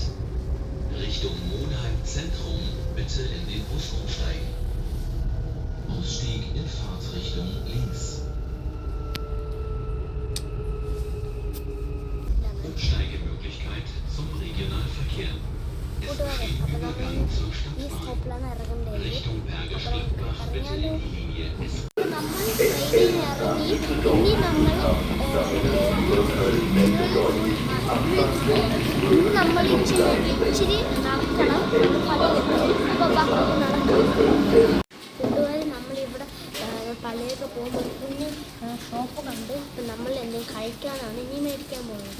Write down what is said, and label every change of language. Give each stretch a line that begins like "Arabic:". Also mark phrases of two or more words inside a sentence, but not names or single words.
German: Richtung Monheim Zentrum bitte in den Bus umsteigen. Ausstieg in Fahrtrichtung links. Umsteigemöglichkeit zum Regionalverkehr. Es besteht Übergang zur
Malayalam: ഈ
German: Stadtbahn.
Malayalam: സ്റ്റോപ്പിലാണ് ഇറങ്ങേണ്ടത്.
German: Richtung Bergisch Gladbach bitte in die Linie S.
Malayalam: നമ്മൾ ട്രെയിനിൽ ഇറങ്ങി ഇനി നമ്മൾ ഇച്ചിരി നടക്കണം. കൂട്ടുകാർ നമ്മളിവിടെ പള്ളിയൊക്കെ പോകുമ്പോൾ കുഞ്ഞ് ഷോപ്പ് കണ്ട് ഇപ്പം നമ്മൾ എന്തെങ്കിലും കഴിക്കാനാണ് ഇനി മേടിക്കാൻ പോകുന്നത്.